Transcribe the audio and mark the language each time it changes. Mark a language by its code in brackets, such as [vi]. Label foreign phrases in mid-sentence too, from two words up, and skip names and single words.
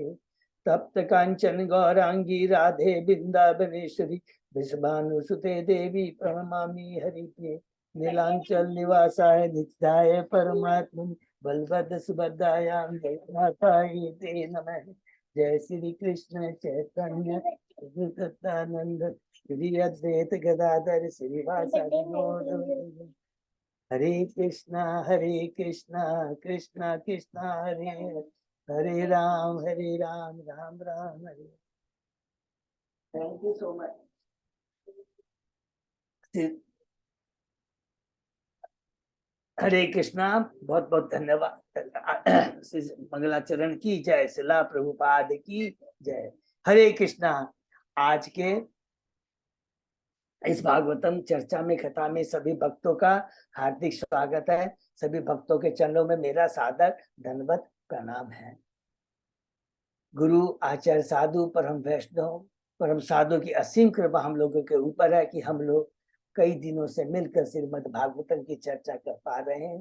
[sa] तप्त कांचन गौरांगी राधे वृंदावनेश्वरी वृषभानुसुते देवी प्रणमामि हरिप्रिये। नीलांचल निवासाय नित्याय परमात्मने बलभद्र सुभद्रायां जगन्नाथाय ते नमः। जय श्री कृष्ण चैतन्य सच्चिदानंद श्री अद्वैत गदाधर श्रीवासादि गौर। हरे कृष्णा कृष्णा कृष्णा हरे हरे, हरे राम राम राम हरे। [en] thank you so much. [hi] हरे कृष्णा, बहुत बहुत धन्यवाद। मंगलाचरण की जय, शिला प्रभुपाद की जय। हरे कृष्णा। आज के इस भागवतम चर्चा में कथा में सभी भक्तों का हार्दिक स्वागत है। सभी भक्तों के चरणों में मेरा सादर दंडवत प्रणाम है। गुरु आचार्य साधु परम वैष्णव परम साधु की असीम कृपा हम लोगों के ऊपर है कि हम लोग कई दिनों से मिलकर श्रीमद् भागवतम की चर्चा कर पा रहे हैं।